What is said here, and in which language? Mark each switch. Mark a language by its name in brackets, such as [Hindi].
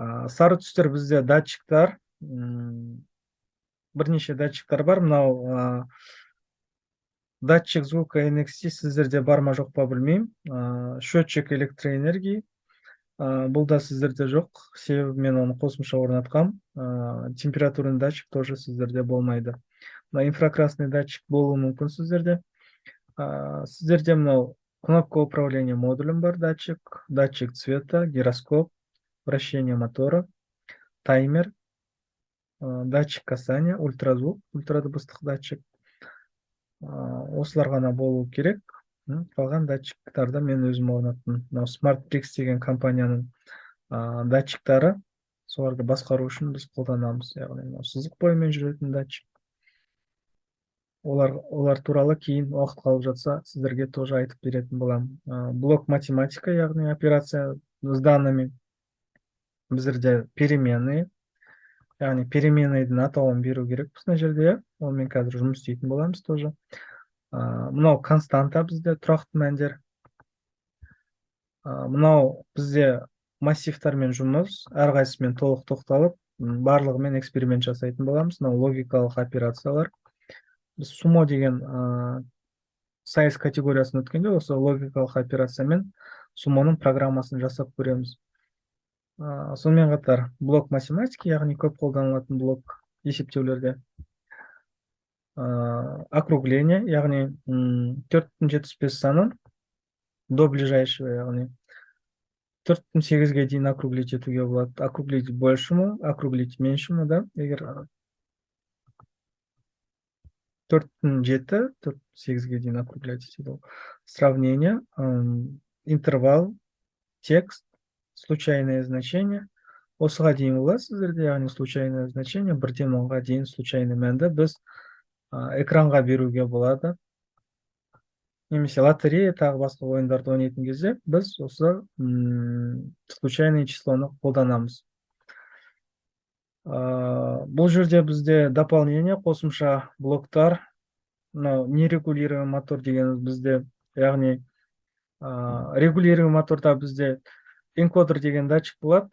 [Kazakh] Сары түстер бізде датчиктар, бірнеше датчиктар бар. Мынау датчик звука NXT сіздерде бар ма жоқ па білмеймін. Счетчик электроэнергии, бұл да сіздерде жоқ, себебі мен оны қосымша орнатқам. [Russian] Температурный датчик тоже [Kazakh] сіздерде болмайды. [Russian] Инфракрасный датчик [Kazakh] болуы мүмкін сіздерде. Сіздерде мынау [Russian] кнопка управления модулем [Kazakh] бар, [Russian] датчик цвета, [Kazakh] гироскоп, [Russian] вращение мотора, [Kazakh] таймер, [Russian] датчик касания, [Kazakh] ультразвук, ультрадыбыстық датчик. Осылар ғана болу керек. Қалған датчиктарды мен өзім орнаттым. SmartBricks деген компанияның датчиктары, соларды басқару үшін біз қолданамыз. Яғни сызық бойымен жүретін датчик. Олар туралы кейін уақыт қалып жатса, сіздерге тоже айтып беретін боламын. [Russian] Блок математика, яғни операция с данными. [Kazakh] Біздерде переменные, яғни переменныйдың атауын беру керек мына жерде. Онымен қазір жұмыс істейтін боламыз тоже. Мынау константа бізде тұрақты мәндер. Мынау бізде массивтармен жұмыс, әрқайсысымен толық тоқталып, барлығымен эксперимент жасайтын боламыз. Мынау логикалық операциялар. Біз сумо деген сайыз категориясын өткенде, осы логикалық операциямен сумоның программасын жасап көреміз. Сонымен қатар блок математики, яғни көп қолданылатын блок есептеулерде. Округление, яғни 4,75 санын [Russian] до ближайшего, [Kazakh] яғни 4,8-ге дейін округлить етуге болады. [Russian] Округлить большему, округлить меньшему, да? [Kazakh] Егер 4,7, 4,8-ге дейін округлять етеді. [Russian] Сравнение, интервал, текст, случайное значение. [Kazakh] Осыға дейін болады сіздерде, яғни [Russian] случайное значение, [Kazakh] 1-ден 10-ға дейін случайный мәнді біз экранға беруге болады. Немесе лотерея, тағы басқа ойындарды ойнайтын кезде біз осы случайный числоны қолданамыз. Бұл жерде бізде дополнение, қосымша блоктар. Нерегулируемый мотор деген бізде, яғни регулируемый моторда бізде энкодер деген датчик болады.